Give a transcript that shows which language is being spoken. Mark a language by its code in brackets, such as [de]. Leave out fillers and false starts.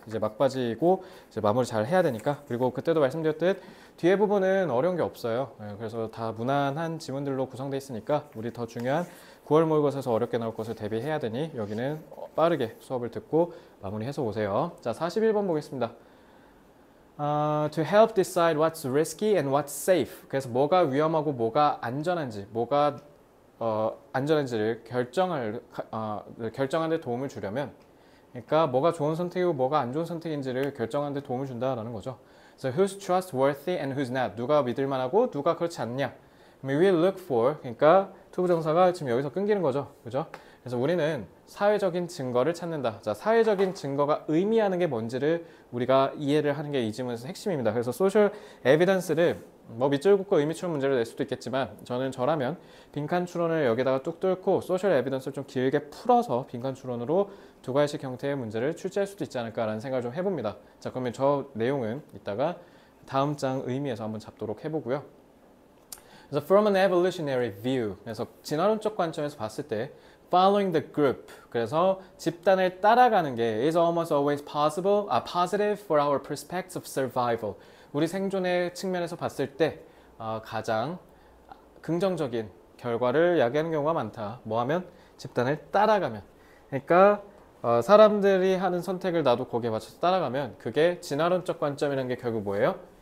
[ko] 이제 막바지고 이제 마무리 잘 해야 되니까. 그리고 그때도 말씀드렸듯 뒤에 부분은 어려운 게 없어요. 그래서 다 무난한 지문들로 구성되어 있으니까 우리 더 중요한 9월 모의고사에서 어렵게 나올 것을 대비해야 되니 여기는 빠르게 수업을 듣고 마무리해서 오세요. 자, 41번 보겠습니다. [en] To help decide what's risky and what's safe. [ko] 그래서 뭐가 위험하고 뭐가 안전한지, 뭐가 안전한지를 결정하는 데 도움을 주려면, 그러니까 뭐가 좋은 선택이고 뭐가 안 좋은 선택인지를 결정하는 데 도움을 준다라는 거죠. [en] So who's trustworthy and who's not? [ko] 누가 믿을만하고 누가 그렇지 않냐? [en] We will look for, [ko] 그러니까 투부정사가 지금 여기서 끊기는 거죠, 그죠? 그래서 우리는 사회적인 증거를 찾는다. 자, 사회적인 증거가 의미하는 게 뭔지를 우리가 이해를 하는 게 이 지문에서 핵심입니다. 그래서 소셜 에비던스를 뭐 밑줄 긋고 의미 추론 문제를 낼 수도 있겠지만 저라면 빈칸 추론을 여기다가 뚝 뚫고 소셜 에비던스를 좀 길게 풀어서 빈칸 추론으로 두 가지씩 형태의 문제를 출제할 수도 있지 않을까라는 생각을 좀 해봅니다. 자, 그러면 저 내용은 이따가 다음 장 의미에서 한번 잡도록 해보고요. [en] 그래서 from an evolutionary view, [ko] 그래서 진화론적 관점에서 봤을 때 [en] following the group, [ko] 그래서 집단을 따라가는 게 [en] is almost always positive for our prospects of survival. [ko] 우리 생존의 측면에서 봤을 때 가장 긍정적인 결과를 야기하는 경우가 많다. 뭐 하면? 집단을 따라가면. 그러니까 사람들이 하는 선택을 나도 거기에 맞춰서 따라가면 그게 진화론적 관점이라는 게 결국 뭐예요?